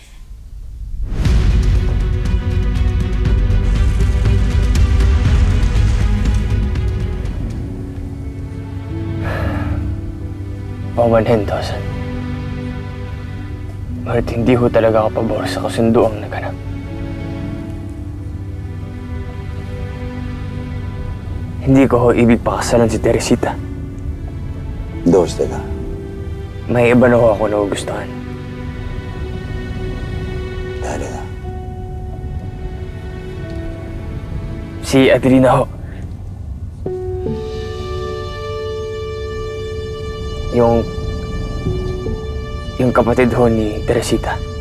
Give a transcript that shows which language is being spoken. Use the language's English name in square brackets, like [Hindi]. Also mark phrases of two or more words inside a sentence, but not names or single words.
[Filipino] Paumanhin, Tosan. Ngunit hindi ho talaga ako pabor sa kasunduang naganap. Hindi ko ho ibig pakasalan si Teresita. [Japanese] どうしてだ [Filipino] May iba na ho ako nagugustuhan. [Japanese] 誰だ [Filipino] Si Adelina ho. Yung kapatid ho ni Teresita.